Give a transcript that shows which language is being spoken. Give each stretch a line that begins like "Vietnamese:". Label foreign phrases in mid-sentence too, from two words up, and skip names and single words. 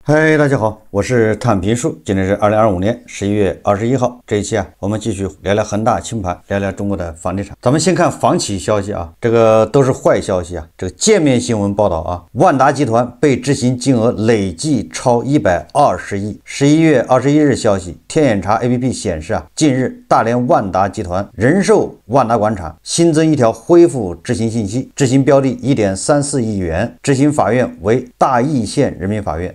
Chinese: 嗨，大家好，我是躺平树。今天是2025年11月21号。这一期我們繼續聊聊恆大清盤，聊聊中國的房地產。咱們先看房企消息這個都是壞消息這個界面新聞報道萬達集團被執行金額累計超120億。11月21日消息，天眼查 APP 顯示近日大連萬達集團人壽萬達廣場新增一條恢復執行信息，執行標的1.34億元，執行法院為大義縣人民法院。